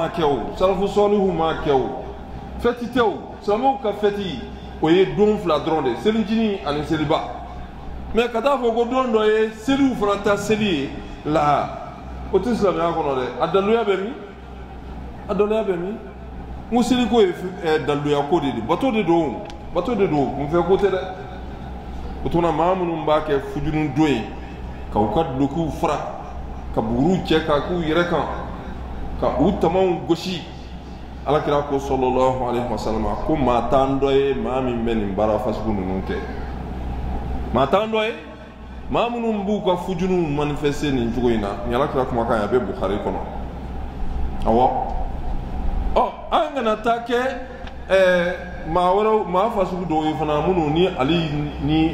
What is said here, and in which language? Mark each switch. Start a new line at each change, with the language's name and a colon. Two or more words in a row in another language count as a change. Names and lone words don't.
Bambara: kɛ o salafu sɔlihu m'a kɛ o fɛti tɛ o silamɛw ka fɛti o ye don fila dɔrɔn de selicinin ani seliba mais ka taa fɔ ko don dɔ ye seliw fana ta seli ye la o tɛ silamɛya kɔnɔ dɛ a daluya bɛ min a daluya bɛ min n ko seliko ye daluya ko de ye bato de don kun fɛ ko tɛ dɛ o tuma maa minnu b'a kɛ fujunu don ye k'u ka dulokiw fara ka buguriw cɛ k'a k'u yɛrɛ kan ka u tamaw gosi alakira ko
Arabic: صلى الله عليه
Bambara: wasallam ko maa t'an dɔ ye maa min bɛ nin baara fasugu ninnu kɛ maa t'an dɔ ye maa minnu b'u ka fujunu manifester nin cogo in na ni alakira kumakan ye a bɛ Bukhari kɔnɔ awɔ an kana taa kɛ maa wɛrɛw maa fasugu dɔw ye fana minnu ni ale ni